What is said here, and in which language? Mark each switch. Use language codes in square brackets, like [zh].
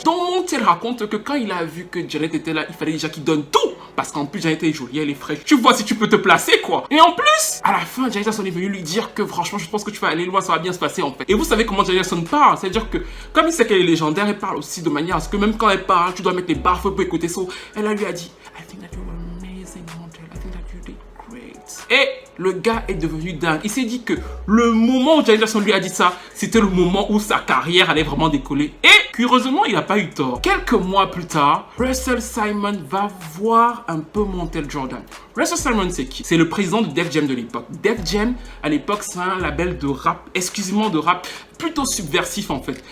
[fr] Donc Montel raconte que quand il a vu que Janet était là, il fallait déjà qu'il donne tout. Parce qu'en plus, Janet est jolie, elle est fraîche. Tu vois si tu peux te placer, quoi. Et en plus, à la fin, Janet Jackson est venu lui dire que franchement, je pense que tu vas aller loin, ça va bien se passer, en fait. Et vous savez comment Janet Jackson parle. C'est-à-dire que, comme il sait qu'elle est légendaire, elle parle aussi de manière à ce que même quand elle parle, tu dois mettre les barres pour écouter ça. Elle lui a dit, [en] I think that you were amazing, Montel. I think that you did great. [fr] Et le gars est devenu dingue. Il s'est dit que le moment où Janet Jackson lui a dit ça, c'était le moment où sa carrière allait vraiment décoller. Et curieusement, il n'a pas eu tort. Quelques mois plus tard, Russell Simon va voir un peu Montel Jordan. Russell Simon, c'est qui? C'est le président de Def Jam de l'époque. Def Jam, à l'époque, c'est un label de rap, exclusivement de rap, plutôt subversif en fait.